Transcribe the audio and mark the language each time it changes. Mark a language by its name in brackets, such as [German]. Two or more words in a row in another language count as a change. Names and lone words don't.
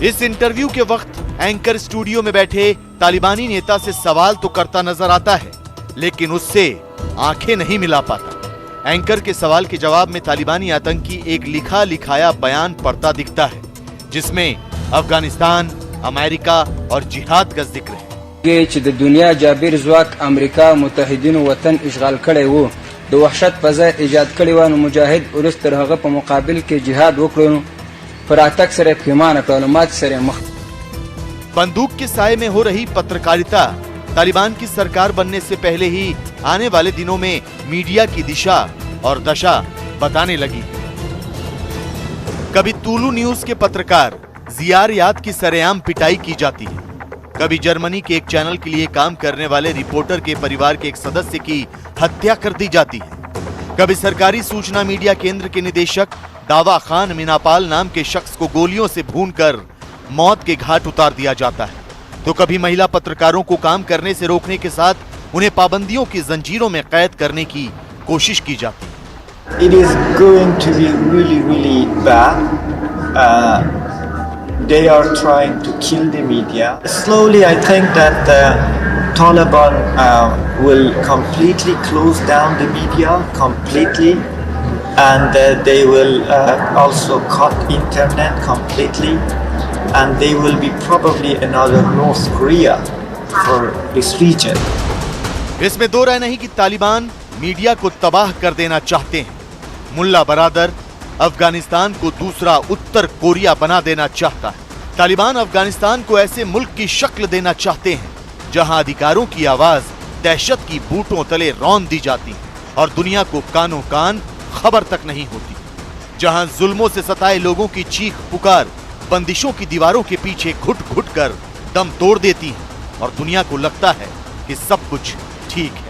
[Hindi] इस इंटरव्यू के वक्त एंकर स्टूडियो में बैठे तालिबानी नेता से सवाल तो करता नजर आता है, लेकिन उससे आंखें नहीं मिला पाता। एंकर के सवाल के जवाब में तालिबानी आतंकी एक लिखा लिखाया बयान पढ़ता दिखता है जिसमें अफगानिस्तान, अमेरिका और जिहाद का जिक्र है। [Pashto] چې د دنیا جابر ځواک امریکا متحدینو وطن اشغال کړی وو، د وحشت فضا ایجاد کړی و، نو مجاهد ورس تر هغه په مقابل کې جهاد وکړو، پر اتک سره پیمانه کړو، مات سره مخ। [Hindi] बंदूक के साए में हो रही पत्रकारिता तालिबान की सरकार बनने से पहले ही आने वाले दिनों में मीडिया की दिशा और दशा बताने लगी। कभी तुलु न्यूज के पत्रकार जियार याद की सरेआम पिटाई की जाती है, कभी जर्मनी के एक चैनल के लिए काम करने वाले रिपोर्टर के परिवार के एक सदस्य की हत्या कर दी जाती है, कभी सरकारी सूचना मीडिया केंद्र के निदेशक दावा खान मीनापाल नाम के शख्स को गोलियों से भूनकर मौत के घाट उतार दिया जाता है, तो कभी महिला पत्रकारों को काम करने से रोकने के साथ उन्हें पाबंदियों की जंजीरों में कैद करने की कोशिश की जाती है। [English] It is going to be really bad. they are trying to kill the media. Slowly, I think that the Taliban will completely close down the media completely, and they will also cut internet completely, and they will be probably another North Korea for this region. [Hindi] इसमें दो राय नहीं कि तालिबान मीडिया को तबाह कर देना चाहते हैं। मुल्ला बरादर अफगानिस्तान को दूसरा उत्तर कोरिया बना देना चाहता है। तालिबान अफगानिस्तान को ऐसे मुल्क की शक्ल देना चाहते हैं जहां अधिकारों की आवाज दहशत की बूटों तले रौंद दी जाती है और दुनिया को कानों कान खबर तक नहीं होती, जहां जुल्मों से सताए लोगों की चीख पुकार बंदिशों की दीवारों के पीछे घुट घुट कर दम तोड़ देती है और दुनिया को लगता है कि सब कुछ ठीक है।